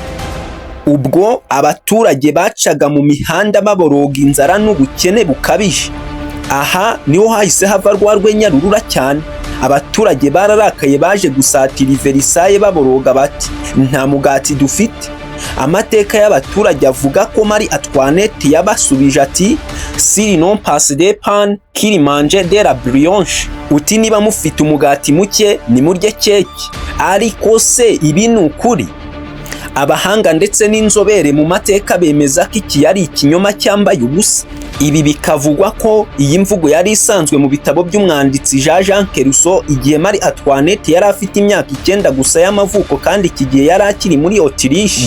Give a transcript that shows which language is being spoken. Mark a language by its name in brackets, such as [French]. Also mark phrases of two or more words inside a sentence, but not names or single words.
[Kinyarwanda] Ubwo abaturage bacaga mu mihanda baboroga inzara n'ubukene bukabije. Aha niho hahise hava rwa rwenya rurura cyane. Abaturage bararakaye baje gusatira Versailles baboroga bati, nta mugati dufite. Amateka y'abaturage avuga ko Marie Antoinette yabasubije ati, [French] s'ils n'ont pas de pain, qu'ils mangent de la brioche. [Kinyarwanda] Uti niba mufite umugati muke nimurye keke. Ariko se ibi ni ukuri? Abahanga ndetse n'inzobere mu mateka bemeza ko iki yari ikinyoma cyambaye ubusa. Ibi bikavugwa ko iyi mvugo yari isanzwe mu bitabo by'umwanditsi Jean Rousseau igihe Marie Antoinette yari afite imyaka 9 gusa y'amavuko, kandi iki gihe yari akiri muri Autriche.